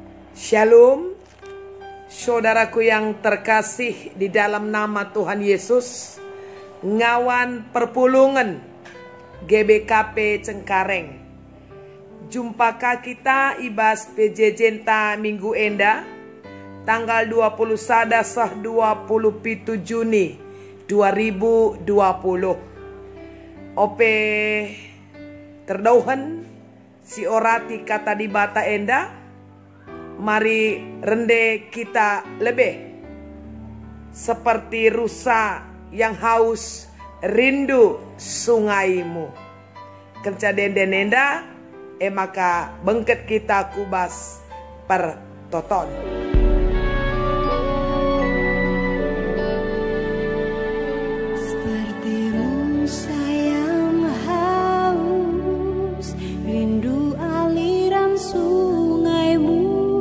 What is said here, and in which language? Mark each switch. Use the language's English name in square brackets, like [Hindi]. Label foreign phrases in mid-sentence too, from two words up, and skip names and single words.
[Indonesian] Shalom, saudaraku yang terkasih di dalam nama Tuhan Yesus. [Batak Karo] Ngawan Perpulungan GBKP Cengkareng. Jumpakah kita ibas PJJ minggu enda tanggal 21 sah 27 Juni 2020. Ope terdauhan si orati kata di bata enda. [Indonesian] Mari rende kita lebih seperti rusa yang haus rindu sungaimu. [Batak Karo] Kenca denden enda maka bengket kita kubas per toton. [Indonesian] Seperti rusa yang haus rindu aliran sungaimu.